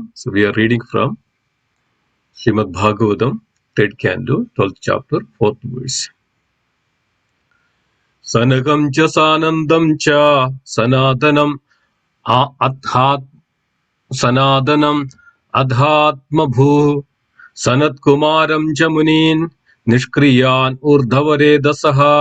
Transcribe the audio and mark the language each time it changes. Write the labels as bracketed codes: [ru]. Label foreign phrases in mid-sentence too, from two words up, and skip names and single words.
[en] So we are reading from Srimad Bhagavatam, 3rd Canto, 12th chapter, 4th verse. [sa] सनकं च सनन्दं च सनातनं सनाधनं अधात्म भू सनत् कुमारं च मुनीन् निष्क्रियान् ऊर्ध्वरे दसह.